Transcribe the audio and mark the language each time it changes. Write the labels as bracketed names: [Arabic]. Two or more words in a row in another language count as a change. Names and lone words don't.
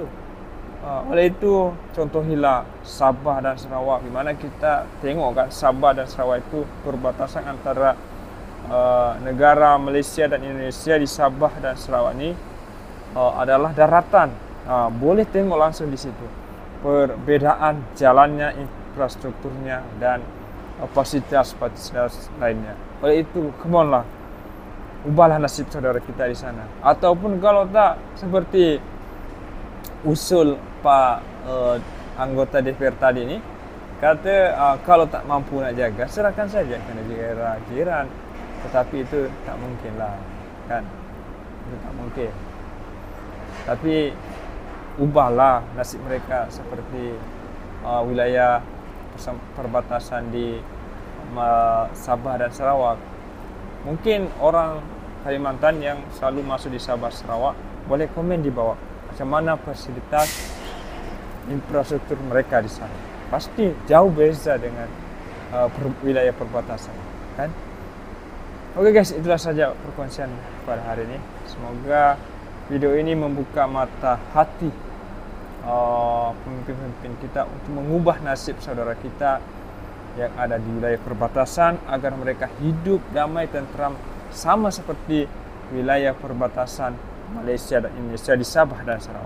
[Malay] Oleh itu contohilah Sabah dan Sarawak, di mana kita tengok kan Sabah dan Sarawak itu perbatasan antara negara Malaysia dan Indonesia. Di Sabah dan Sarawak ini adalah daratan. Boleh tengok langsung di situ perbedaan jalannya, infrastrukturnya dan fasilitas lainnya. Oleh itu, [English] come on [Malay] lah, ubahlah nasib saudara kita di sana. Ataupun kalau tak, seperti usul Pak anggota DPR tadi ini, kata kalau tak mampu nak jaga, serahkan saja ke negara jiran. Tetapi itu tak mungkin lah, kan? Itu tak mungkin. Tapi ubahlah nasib mereka seperti wilayah perbatasan di Sabah dan Sarawak. Mungkin orang Kalimantan yang selalu masuk di Sabah Sarawak boleh komen di bawah macam mana fasilitas infrastruktur mereka di sana. Pasti jauh beza dengan wilayah perbatasan, kan? Oke guys, itulah saja perkongsian pada hari ini. Semoga video ini membuka mata hati pemimpin-pemimpin kita untuk mengubah nasib saudara kita yang ada di wilayah perbatasan agar mereka hidup damai tentram sama seperti wilayah perbatasan Malaysia dan Indonesia di Sabah dan Sarawak.